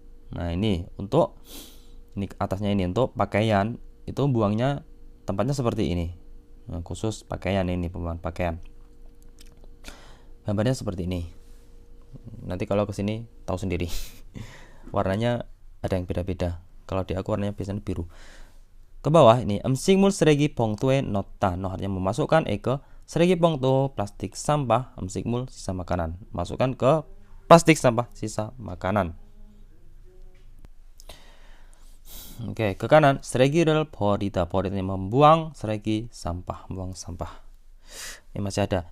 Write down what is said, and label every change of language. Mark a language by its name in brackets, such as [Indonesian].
[Indonesian] Nah, ini untuk ini atasnya ini untuk pakaian, itu buangnya tempatnya seperti ini. Nah, khusus pakaian ini, pembuangan pakaian. Gambarnya seperti ini. Nanti kalau ke sini tahu sendiri. Warnanya ada yang beda-beda. Kalau di aku warnanya biasanya biru. Ke bawah ini [Korean] 음식물 쓰레기 봉투에 넣다. [Indonesian] artinya memasukkan ke [Korean] 쓰레기 봉투, [Indonesian] plastik sampah, [Korean] 음식물 [Indonesian] sisa makanan. Masukkan ke plastik sampah sisa makanan. Oke, ke kanan, [Korean] 쓰레기를 버리다. [Indonesian] 버리다 membuang 쓰레기 sampah, membuang sampah. Ini masih ada.